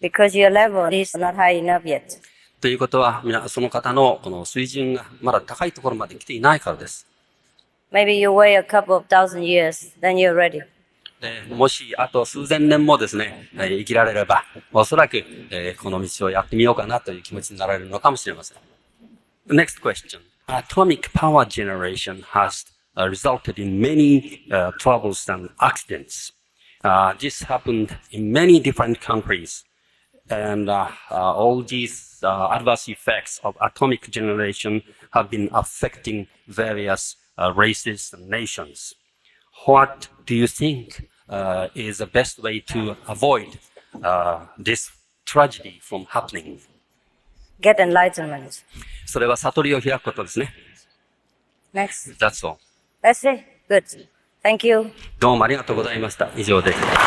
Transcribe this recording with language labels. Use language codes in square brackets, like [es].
[en] Because your level is not high enough yet. [ja] ということは、その方のこの水準がまだ高いところまで来ていないからです。 [en] Maybe you wait a couple of thousand years, then you're ready. [ja] でもし、あと数千年もですね、生きられれば、おそらく、この道をやってみようかなという気持ちになられるのかもしれません。 [en] Next question. Atomic power generation has resulted in many troubles and accidents. This happened in many different countries. And all these adverse effects of atomic generation have been affecting various races and nations. What do you think is the best way to avoid this tragedy from happening? Get enlightenment. [ja] それは悟りを開くことですね。 [en] Next. That's all. That's it. Good. Thank you. [ja] どうもありがとうございました。以上です。